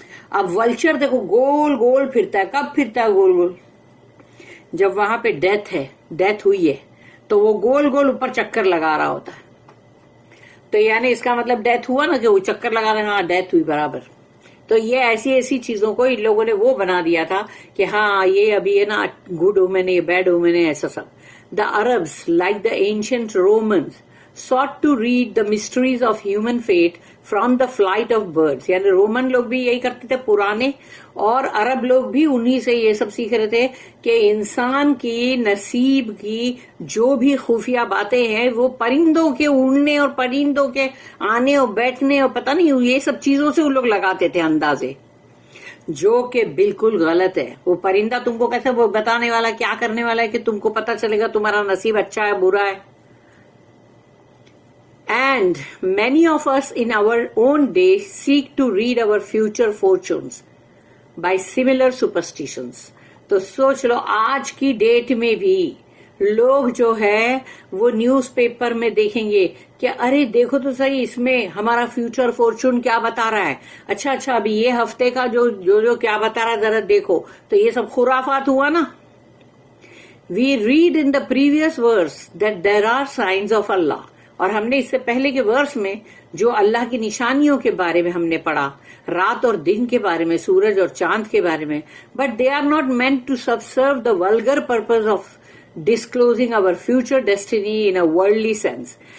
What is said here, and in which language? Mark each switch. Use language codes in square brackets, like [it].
[ur] اب ولچر دیکھو گول گول پھرتا ہے, کب پھرتا ہے گول گول, جب وہاں پہ ڈیتھ ہوئی ہے تو وہ گول گول اوپر چکر لگا رہا ہوتا ہے. تو یعنی اس کا مطلب ڈیتھ ہوا نا, کہ وہ چکر لگا رہے, ہاں ڈیتھ ہوئی برابر. تو یہ ایسی چیزوں کو ان لوگوں نے وہ بنا دیا تھا کہ ہاں یہ ابھی ہے نا [en] good omen [ur] ہے, یہ [en] bad omen [ur] ہے, ایسا سب. [en] The Arabs, like the ancient Romans, sought to read the mysteries of human fate from the flight of birds. [ur] یعنی رومن لوگ بھی یہی کرتے تھے پرانے, اور عرب لوگ بھی انہی سے یہ سب سیکھ رہے تھے کہ انسان کی نصیب کی جو بھی خفیہ باتیں ہیں وہ پرندوں کے اڑنے اور پرندوں کے آنے اور بیٹھنے اور پتہ نہیں یہ سب چیزوں سے وہ لوگ لگاتے تھے اندازے, جو کہ بالکل غلط ہے. وہ پرندہ تم کو کیسے وہ بتانے والا, کیا کرنے والا ہے کہ تم کو پتہ چلے گا تمہارا نصیب اچھا ہے برا ہے. [en] And many of us in our own day seek to read our future fortunes by similar superstitions. [ur] تو سوچ لو آج کی ڈیٹ میں بھی لوگ جو ہے وہ نیوز پیپر میں دیکھیں گے کہ ارے دیکھو تو صحیح اس میں ہمارا فیوچر فارچون کیا بتا رہا ہے, اچھا ابھی یہ ہفتے کا جو کیا بتا رہا ہے ذرا دیکھو. تو یہ سب خرافات ہوا نا. [en] We read in the previous verse that there are signs of Allah. [ur] اور ہم نے اس سے پہلے کے ورس میں جو اللہ کی نشانیوں کے بارے میں ہم نے پڑھا, رات اور دن کے بارے میں, سورج اور چاند کے بارے میں, [en] But they are not meant to subserve the vulgar purpose of disclosing our future destiny in a worldly sense.